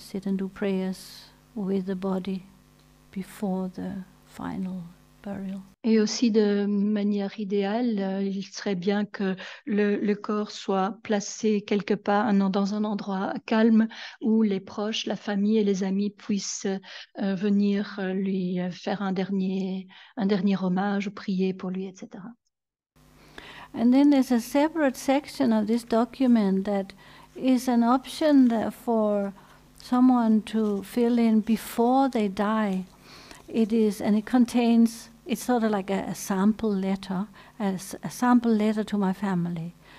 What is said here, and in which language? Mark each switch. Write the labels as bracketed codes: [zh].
[en] Sit and do prayers with the body before the final burial. [fr] Et aussi de manière idéale, il serait bien que le corps soit placé quelque part dans un endroit calme où les proches, la famille et les amis puissent venir lui faire un dernier hommage ou prier pour lui, etc. [en] And then there's a separate section of this document that is an option for someone to fill in before they die. It contains, it's sort of like a sample letter, a sample letter to my family.